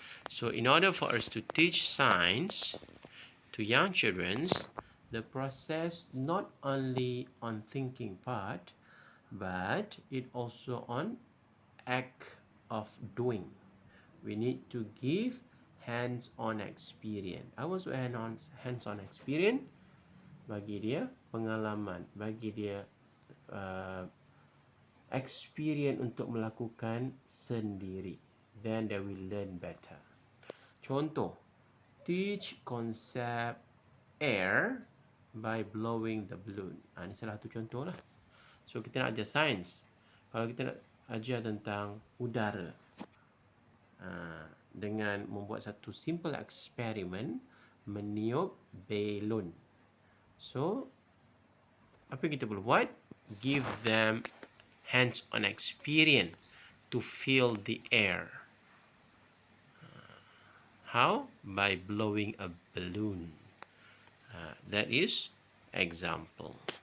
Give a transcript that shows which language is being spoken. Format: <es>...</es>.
<en>So in order for us to teach science to young children, the process not only on thinking part, but it also on act of doing. We need to give hands-on experience.</en> <ms>Apa maksud hands-on experience? Bagi dia pengalaman, bagi dia uh, experience untuk melakukan sendiri.</ms> <en>Then they will learn better. Contoh, teach concept air by blowing the balloon.</en> <ms>Ini salah satu contoh lah.</ms> <en>So</en> <ms>kita nak ajar sains. Kalau kita nak ajar tentang udara, dengan membuat satu simple eksperimen meniup balon. So apa yang kita perlu buat?</ms> <en>Give them hands-on experience to feel the air. How? By blowing a balloon. That is example.</en>